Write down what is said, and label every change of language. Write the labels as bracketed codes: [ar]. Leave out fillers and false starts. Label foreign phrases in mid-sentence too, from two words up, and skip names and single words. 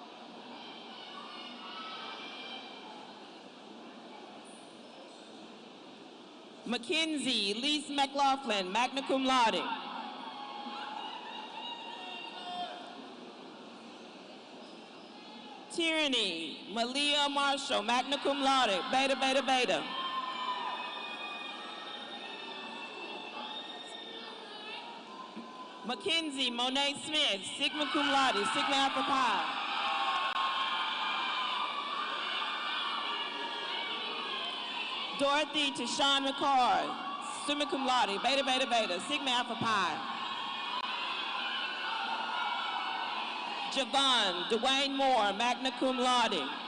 [en] Mackenzie Lise McLaughlin, [la] magna cum laude. [en] Tyranny Malia Marshall, [la] magna cum laude, [en] beta, beta, beta. Mackenzie Monet Smith, [la] sigma cum laude, [en] sigma alpha pi. Dorothy Tashawn McCord, [la] summa cum laude, [en] beta, beta, beta, sigma alpha pi. Javon Dwayne Moore, [la] magna cum laude.